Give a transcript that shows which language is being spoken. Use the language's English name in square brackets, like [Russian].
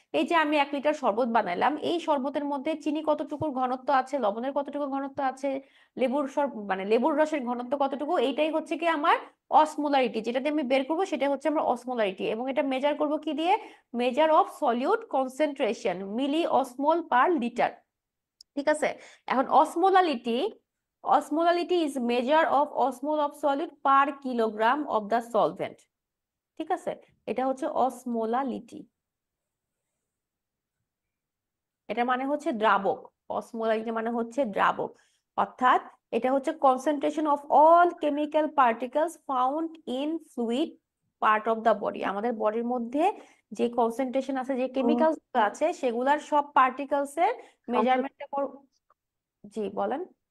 [Bangla] এই যে আমি 1 লিটার শরবত বানাইলাম, এই শরবতের মধ্যে চিনি কতটুকু ঘনত্ব আছে, লবণের কতটুকু ঘনত্ব আছে, মানে লেবুর রসের ঘনত্ব কতটুকু, এইটাই হচ্ছে কি আমার অসমোলারিটি। যেটা দিয়ে আমি বের করবো সেটা হচ্ছে আমার অসমোলারিটি, এবং এটা মেজার করব কি দিয়ে? [English] measure of solute concentration, milli osmole per litre, [Bangla] ঠিক আছে। এখন osmolarity, [English] osmolality is measure of osmol of solid per kilogram of the solvent, [Bangla] ঠিক আছে। এটা হচ্ছে অসমোলালিটি, এটা মানে হচ্ছে দ্রাবক। অসমোলালিটি মানে হচ্ছে দ্রাবক, অর্থাৎ এটা হচ্ছে [English] Concentration of all chemical particles found in fluid part of the body. [Bangla] আমাদের বডির মধ্যে যে কনসেন্ট্রেশন আছে, যে কেমিক্যালস আছে, সেগুলার সব পার্টিকেলস এর মেজারমেন্টটা জি বলেন।